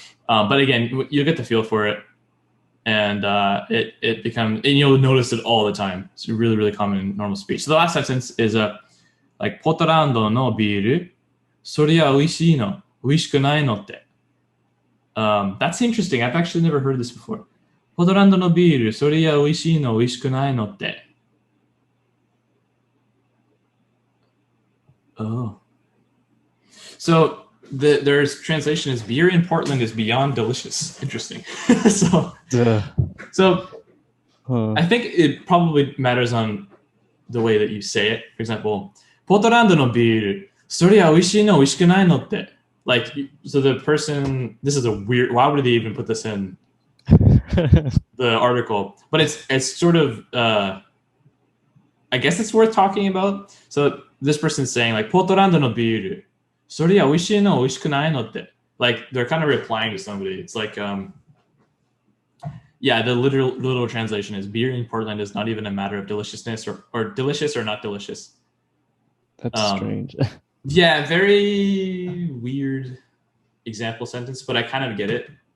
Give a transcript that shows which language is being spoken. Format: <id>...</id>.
<en>But again, you get the feel for it, and it becomes, and you'll notice it all the time. It's really, really common in normal speech. So the last sentence is like</en> <ja>ポートランドのビール、そりゃ美味しいの、美味しくないのって。</ja> <en>That's interesting. I've actually never heard this before.</en> <ja>ポートランドのビール、そりゃ美味しいの、美味しくないのって。</ja> <en>Oh. So there's translation is beer in Portland is beyond delicious. Interesting. So I think it probably matters on the way that you say it. For example,</en> <ja>ポートランドのビール、そりゃ美味しいの、美味しくないのって。</ja> <en>Like, so the person, this is a weird, why would they even put this in the article? But it's sort of, I guess it's worth talking about. So this person's saying like,</en> <ja>ポートランドのビール、そりゃ美味しいの、美味しくないのって。</ja> <en>Like, they're kind of replying to somebody. It's like, yeah, the literal translation is beer in Portland is not even a matter of deliciousness or delicious or not delicious. That's strange. Yeah, very weird example sentence, but I kind of get it.</en>